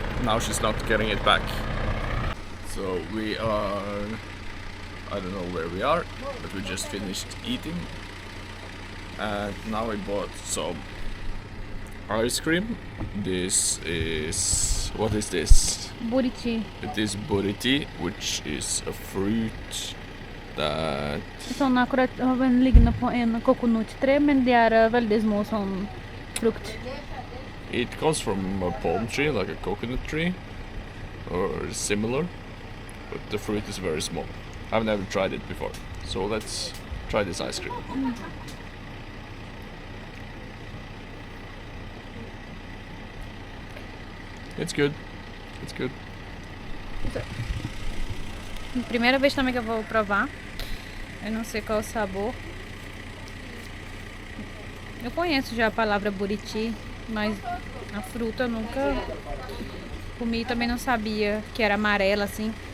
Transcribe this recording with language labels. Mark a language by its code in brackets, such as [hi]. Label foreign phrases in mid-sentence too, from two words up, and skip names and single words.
[en] Now she's not getting it back. So we are, I don't know where we are, but we just finished eating. And now we bought some ice cream. This is... what is this? Buriti. It is buriti, which is a fruit that... [no] Sånn akkurat liggende på en kokonuttre, men det veldig små sånn frukt. [en] It comes from a palm tree, like a coconut tree, or similar, but the fruit is very small. I've never tried it before, so let's try this ice cream. It's good. It's good. [pt] Primeira vez também que eu vou provar. Eu não sei qual é o sabor. Eu conheço já a palavra buriti, mas a fruta eu nunca comi, também não sabia que era amarela assim.